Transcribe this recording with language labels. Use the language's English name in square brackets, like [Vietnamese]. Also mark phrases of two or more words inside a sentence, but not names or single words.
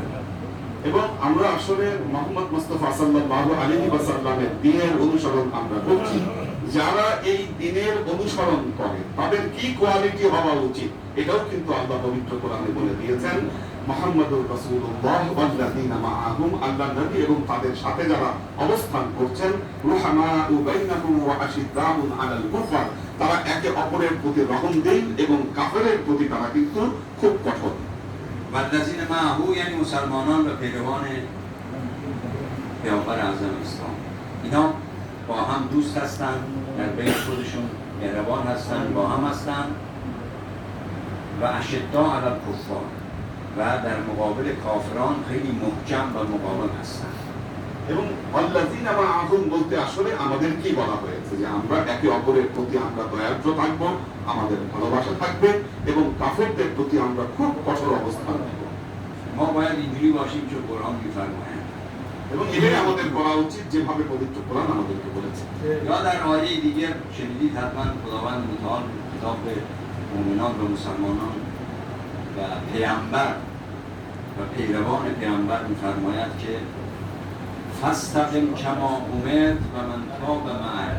[Bangla] এবং আমরা আসলে মুহাম্মদ মুস্তাফা [Arabic] صلى الله عليه وسلم [Bangla] দ্বীনের অনুসরণ আমরা করছি। যারা এই দ্বীনের অনুসরণ করে তাদের কি কোয়ালিটি হওয়া উচিত এটাও কিন্তু আল্লাহ পবিত্র কোরআনে বলে দিয়েছেন। [Arabic] محمد رسول الله والذين معه, [Bangla] আল্লাহর নবী এবং তাদের সাথে যারা অবস্থান করছেন, [Arabic] رحماء بينهم و أشداء على الكفار, [Bangla] তারা একে অপরের প্রতি রহমদিল এবং কাফেরের প্রতি তারা কিন্তু খুব কঠোর। [Arabic] والذین معه [Persian] یعنی مسلمانان و پیروان پیامبر اعظم اسلام، اینا با هم دوست هستند، در بین خودشون مهربان هستند، با هم هستند و [Arabic] اشداء علی الکفار، [Persian] و در مقابل کافران خیلی محکم و مقاوم هستند। [Bangla] এবং [Arabic] الذين معه [Bangla] বলতে আসলে আমাদের কি বলা হয়েছে যে আমরা একে অপরের প্রতি আমরা দয়ার্দ্র থাকব, আমাদের ভালোবাসা থাকবে এবং কাফেরদের প্রতি আমরা খুব কঠোর অবস্থান নেব। [Persian] ما باید اینجوری باشیم که قرآن می‌فرماید [Bangla] এবং এটাই আমাদের করা উচিত যেভাবে পবিত্র কোরআন আমাদেরকে বলেছে। [Persian] یا در آیه دیگر شنیدید حتما خداوند متعال خطاب به مؤمنان و مسلمانان و پیامبر و پیروان پیامبر می‌فرماید که [Arabic] فاستقم کما امرت و من تاب معک.